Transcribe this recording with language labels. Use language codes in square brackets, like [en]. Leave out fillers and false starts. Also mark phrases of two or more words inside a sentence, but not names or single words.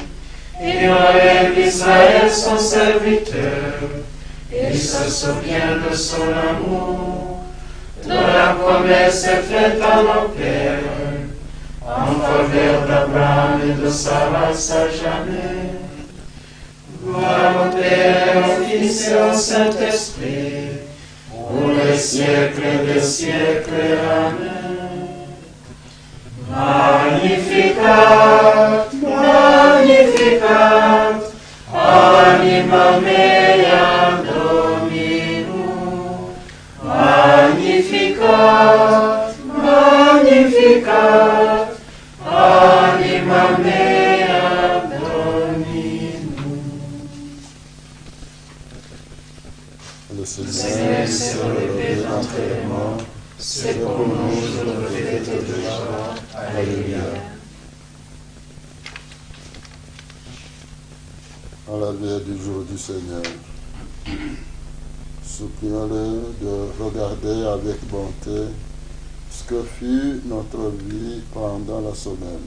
[fr] Il relève Israël son serviteur, il se souvient de son amour, de la promesse faite à nos pères, en faveur d'Abraham et de sa race à jamais. Gloire au Père, au Fils et au Saint-Esprit, pour les siècles des siècles. Amen. [la] Magnificat, magnificat, anima mea Dominum. Magnificat, magnificat, anima mea Dominum. [fr] Le Seigneur Seigneur s'est relevé d'entre les morts, c'est pour nous une fête de joie. Alléluia. À la veille du jour du Seigneur, supplions-le de regarder avec bonté ce que fut notre vie pendant la semaine.